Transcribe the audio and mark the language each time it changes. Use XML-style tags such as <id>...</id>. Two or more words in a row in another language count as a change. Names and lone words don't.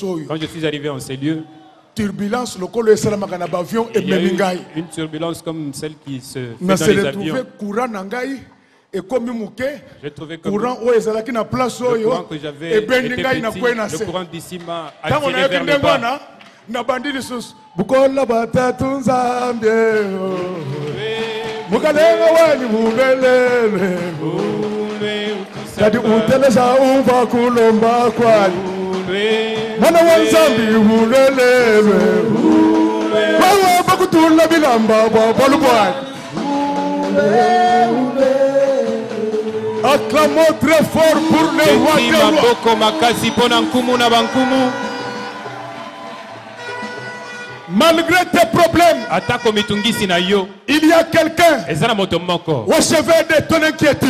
<fr>quand je suis arrivé en ces lieux, turbulence, il y a eu une turbulence comme celle qui se fait dans les avions. Et comme j'ai trouvé que le courant que j'avais était petit, le courant d'ici m'a attiré vers le bas.</fr> <lua>Bukola batatu nzambye Mukalenga wani hulelele Kadi uteleza umva kulomba kwani Mwana wa Nzambi hulelele Wawa bakutula bilamba balubwani.</lua> <fr>Acclamons très fort pour le roi des rois. Malgré tes problèmes, il y a quelqu'un au chevet de ton inquiétude.</fr>